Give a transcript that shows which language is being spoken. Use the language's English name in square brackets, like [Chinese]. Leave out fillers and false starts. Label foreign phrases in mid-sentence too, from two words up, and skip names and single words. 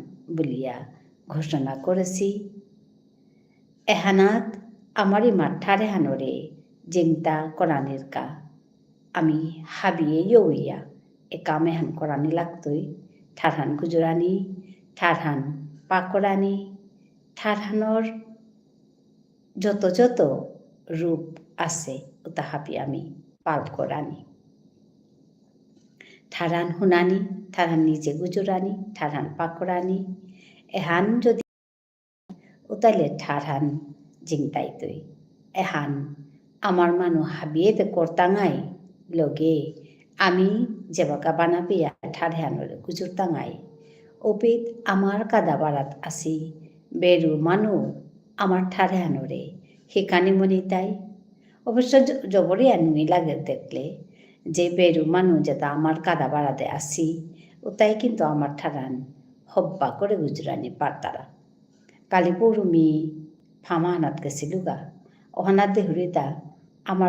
[Bishnupriya] Bulia ঘোষণা করেছি এহানাত আমারি মাঠারে হানরে জিংতা কোরআনের কা আমি হাবিয়ে ইয়া এ কামে হান কোরআনি লাগতই ঠারহান গুজরানি ঠারহান পাকরানি ঠারহানর যত রূপ আছে ওটা হাবি আমি পাল কোরআনি ঠারহান হুনানি ঠারহান নিজে গুজরানি ঠারহান পাকরানি এহান যদি ওতাইলে ঠারহান জিংতাইতই এহান আমার মানু হাবিয়েতে করতাঙাই লগে আমি যেবাকা বানাবিয়া ঠারহানরে গুজুরতাঙাই ওপিত আমার কাদা বারাত আসি বেরু মানু আমার ঠারহানরে হিকানি মনিতাই অবশ্য জবরি আনুই লাগে দেখলে যে বেরু মানু যেটা আমার কাদা বাড়াতে আসি ওটাই কিন্তু আমার ঠারান হব্বা করে গুজরানি পারতারা কালিপৌরুমি ফামা হানাত গেছিলুগা অহানাত দেহুরিতা আমার